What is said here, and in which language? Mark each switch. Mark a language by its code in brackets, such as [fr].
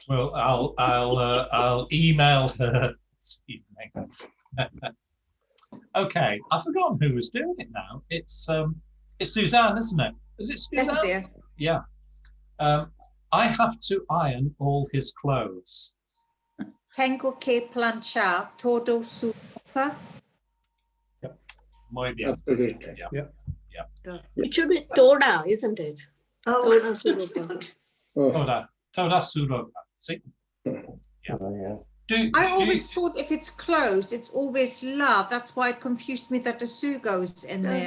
[en] Well, I'll email her this evening. Okay, I've forgotten who was doing it now. It's Suzanne, isn't it? Is it Suzanne? Yes, dear. Yeah. I have to iron all his clothes. [es] Tengo que planchar todo su ropa. Muy bien. [en] Absolutely. Yeah. It should be [es] toda, [en] isn't it? [es] Toda su ropa. Toda su ropa. [en] See? Yeah. I always thought if it's closed, it's always love. That's why it confused me that the su goes in there.